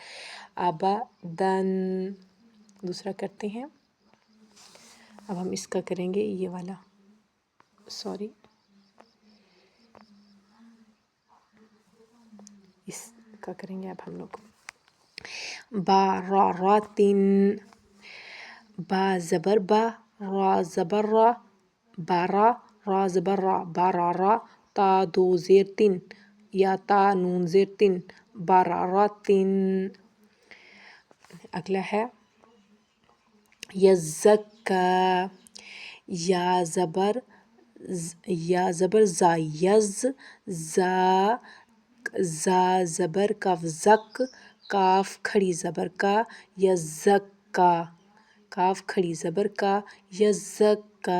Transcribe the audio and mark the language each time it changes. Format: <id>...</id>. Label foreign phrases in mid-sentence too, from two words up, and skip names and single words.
<ur>آبا دن۔ دوسرا کرتے ہیں۔ اب ہم اس کا کریں گے یہ والا، سوری اس کا کریں گے اب ہم لوگ۔ باراتن، با زبر با، را زبر را، بارا، را زبر را، بارارا، تا دو زیر تن یا تا نون زیر تن، باراراتن۔ اگلا ہے یزکا، یا زبر زا، یز، زا زبر کاف زک، کاف کھڑی زبر کا، یزکا، کاف کھڑی زبر کا، یزکا۔</ur>